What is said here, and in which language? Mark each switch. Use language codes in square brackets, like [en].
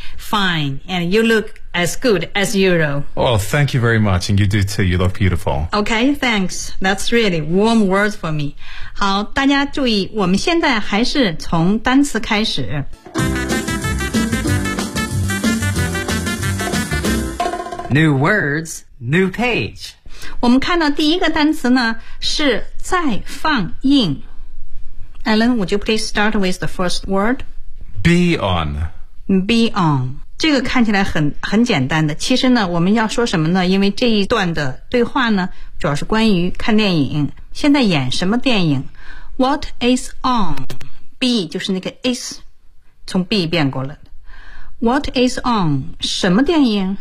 [en] Fine, and you look as good as usual. Well, thank you very much, and you do too, you look beautiful. Okay, thanks, that's really warm words for me. [zh] 好，大家注意，我们现在还是从单词开始。 [en] New words, new page. [zh] 我们看到第一个单词呢是再放映。 [en] Alan, would you please start with the first word? Be on. [zh] Be on. 这个看起来很简单的。其实呢，我们要说什么呢？因为这一段的对话呢，主要是关于看电影。现在演什么电影 ？ [en] What is on? [zh] Be 就是那个 is， 从 be 变过了。 [en] What is on? [zh] 什么电影？